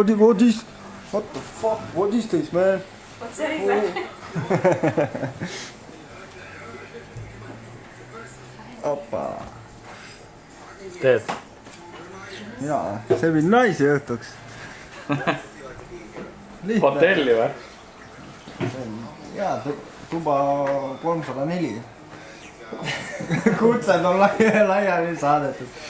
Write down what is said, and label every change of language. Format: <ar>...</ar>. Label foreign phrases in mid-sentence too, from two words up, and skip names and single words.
<en>What the fuck? What is this, man? What's that? Opa.</en> <et>teed? Jaa, see viin naisi õhtuks. Hotelli või? Jaa, tuba 304. Kutsed on laiali saadetud.</et>